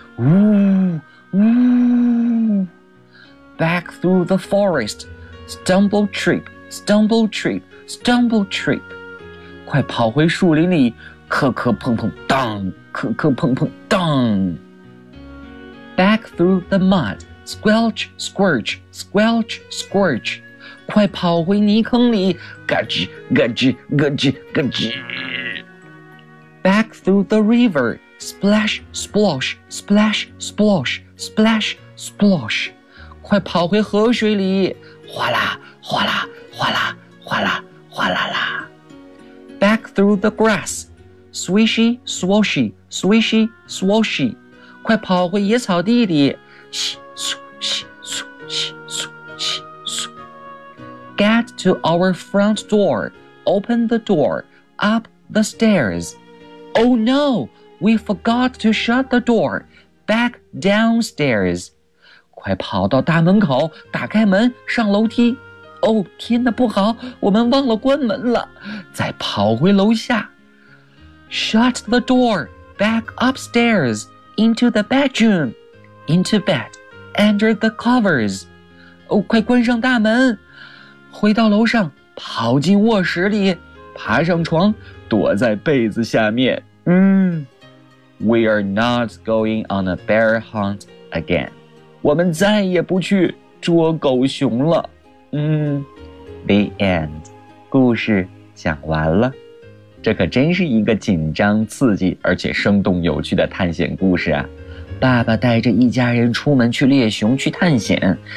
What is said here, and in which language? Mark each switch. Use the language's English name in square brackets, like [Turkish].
[English] 呜呜，Back through the forest, stumble trip, stumble trip, stumble trip， [Chinese] 快跑回树林里，磕磕碰碰当，磕磕碰碰当。 [English] Back through the mud, squelch, squirch, squelch, squirch， [Chinese] 快跑回泥坑里，嘎吱嘎吱嘎吱嘎吱。 [English] Back through the river, splash, splosh, splash, splosh, splash, splosh. [Chinese] 快跑回河水里，哗啦，哗啦，哗啦，哗啦，哗啦啦。 [English] Back through the grass, swishy, swoshy, swishy, swoshy. [Chinese] 快跑回野草地里，嘘，嘘，嘘，嘘，嘘，嘘，嘘，嘘。 [English] Get to our front door, open the door, up the stairs. Oh no, we forgot to shut the door. Back downstairs. [Chinese] 快跑到大门口，打开门，上楼梯。 Oh, 天哪，不好，我们忘了关门了。再跑回楼下。 [English] Shut the door. Back upstairs. into the bedroom, into bed, under the covers. [Chinese] 哦，快关上大门，回到楼上，跑进卧室里，爬上床，躲在被子下面。 [English] 嗯 ，We are not going on a bear hunt again. [Chinese] 我们再也不去捉狗熊了。 [English] 嗯 ，The end. [Chinese] 故事讲完了。这可真是一个紧张、刺激，而且生动有趣的探险故事啊！爸爸带着一家人出门去猎熊、去探险。